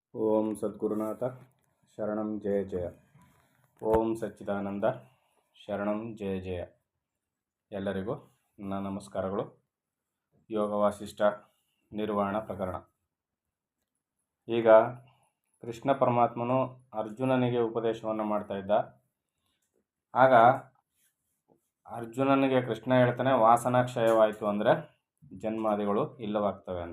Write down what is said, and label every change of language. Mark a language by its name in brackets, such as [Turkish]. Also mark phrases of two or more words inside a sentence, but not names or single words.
[Sanskrit] ಓಂ ಸದ್ಗುರುನಾಥ ಶರಣಂ ಜಯ ಜಯ. ಓಂ ಸಚ್ಚಿದಾನಂದ ಶರಣಂ ಜಯ ಜಯ. [Kannada] ಎಲ್ಲರಿಗೂ ನನ್ನ ನಮಸ್ಕಾರಗಳು. ಯೋಗ ವಾಸಿಷ್ಠ ನಿರ್ವಾಣ ಪ್ರಕರಣ. ಈಗ ಕೃಷ್ಣ ಪರಮಾತ್ಮನು ಅರ್ಜುನನಿಗೆ ಉಪದೇಶವನ್ನು ಮಾಡ್ತಾ ಇದ್ದ. ಆಗ ಅರ್ಜುನನಿಗೆ ಕೃಷ್ಣ ಹೇಳ್ತಾನೆ, ವಾಸನಾ ಕ್ಷಯವಾಯಿತು ಅಂದರೆ ಜನ್ಮಾದಿಗಳು ಇಲ್ಲವಾಗ್ತವೆ ಅಂತ.